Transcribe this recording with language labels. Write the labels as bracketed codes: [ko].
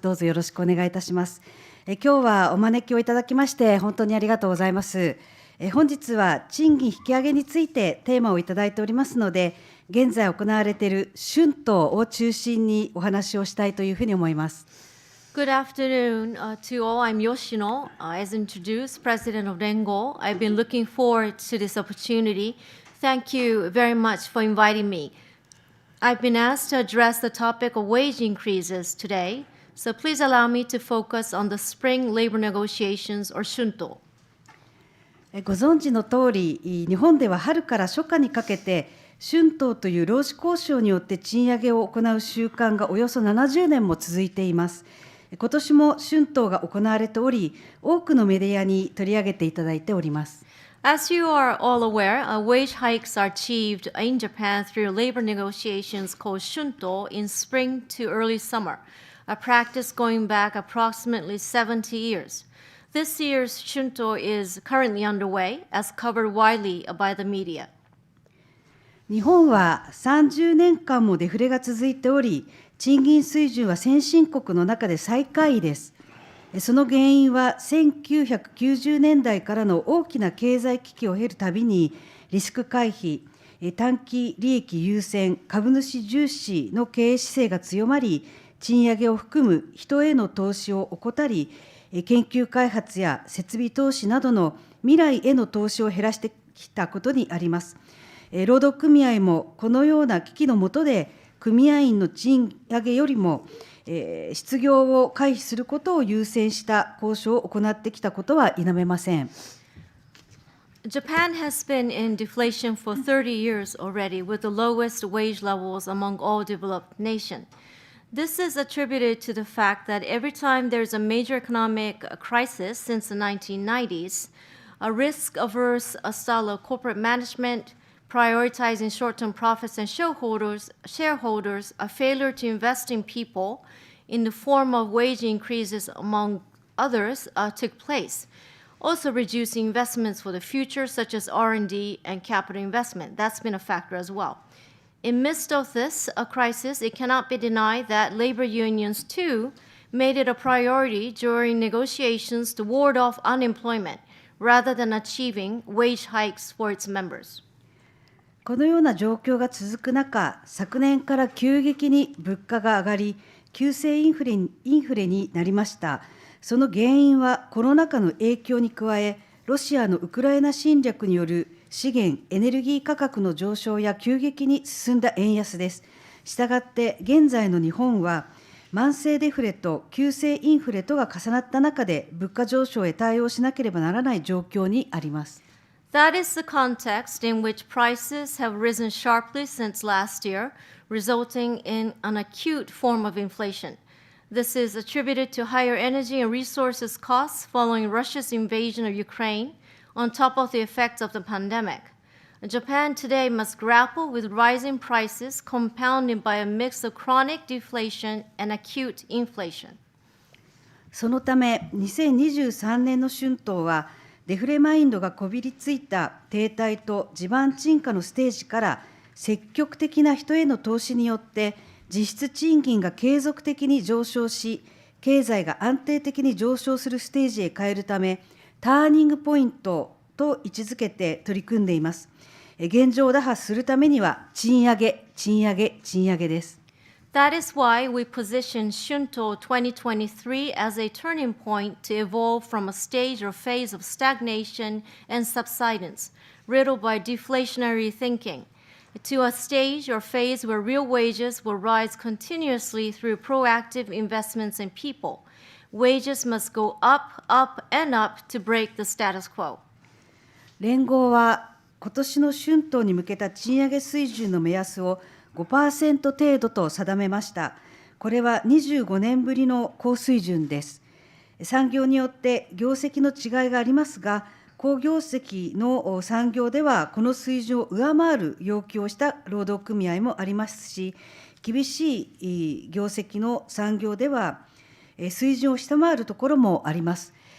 [ja] どうぞよろしくお願いいたします。今日はお招きをいただきまして本当にありがとうございます。本日は賃金引き上げについてテーマをいただいておりますので、現在行われている春闘を中心にお話をしたいというふうに思います。 [en] Good afternoon to all. I'm Yoshino, as introduced, President of RENGO. I've been looking forward to this opportunity. Thank you very much for inviting me. I've been asked to address the topic of wage increases today, so please allow me to focus on the spring labor negotiations, or shunto. [ja] ご存知の通り、日本では春から初夏にかけて、春闘という労使交渉によって賃上げを行う習慣がおよそ70年も続いています。今年も春闘が行われており、多くのメディアに取り上げていただいております。 [en] As you are all aware, wage hikes are achieved in Japan through labor negotiations called shunto in spring to early summer, a practice going back approximately 70 years. This year's shunto is currently underway, as covered widely by the media. [ja] 日本は30年間もデフレが続いており、賃金水準は先進国の中で最下位です。その原因は1990年代からの大きな経済危機を経るたびに、リスク回避、短期利益優先、株主重視の経営姿勢が強まり、賃上げを含む人への投資を怠り、研究開発や設備投資などの未来への投資を減らしてきたことにあります。労働組合もこのような危機の下で、組合員の賃上げよりも、失業を回避することを優先した交渉を行ってきたことは否めません。 [en] Japan has been in deflation for 30 years already, with the lowest wage levels among all developed nations. This is attributed to the fact that every time there's a major economic crisis since the 1990s, a risk-averse style of corporate management, prioritizing short-term profits and shareholders, a failure to invest in people in the form of wage increases, among others, took place. Also reducing investments for the future, such as R&D and capital investment. That's been a factor as well. In midst of this crisis, it cannot be denied that labor unions, too, made it a priority during negotiations to ward off unemployment rather than achieving wage hikes for its members. [ja] このような状況が続く中、昨年から急激に物価が上がり、急性インフレになりました。その原因はコロナ禍の影響に加え、ロシアのウクライナ侵略による資源・エネルギー価格の上昇や急激に進んだ円安です。したがって現在の日本は慢性デフレと急性インフレとが重なった中で物価上昇へ対応しなければならない状況にあります。 [en] That is the context in which prices have risen sharply since last year, resulting in an acute form of inflation. This is attributed to higher energy and resources costs following Russia's invasion of Ukraine, on top of the effects of the pandemic. Japan today must grapple with rising prices compounded by a mix of chronic deflation and acute inflation. [ja] そのため、2023年の春闘は、デフレマインドがこびりついた停滞と地盤沈下のステージから積極的な人への投資によって実質賃金が継続的に上昇し、経済が安定的に上昇するステージへ変えるため、ターニングポイントと位置づけて取り組んでいます。現状を打破するためには賃上げ、賃上げ、賃上げです。 [en] That is why we position Shunto 2023 as a turning point to evolve from a stage or phase of stagnation and subsidence, riddled by deflationary thinking, to a stage or phase where real wages will rise continuously through proactive investments in people. Wages must go up, up, and up to break the status quo. [ja] 連合は今年の春闘に向けた賃上げ水準の目安を5% 程度と定めました。これは25年ぶりの高水準です。産業によって業績の違いがありますが、高業績の産業ではこの水準を上回る要求をした労働組合もありますし、厳しい業績の産業では水準を下回るところもあります。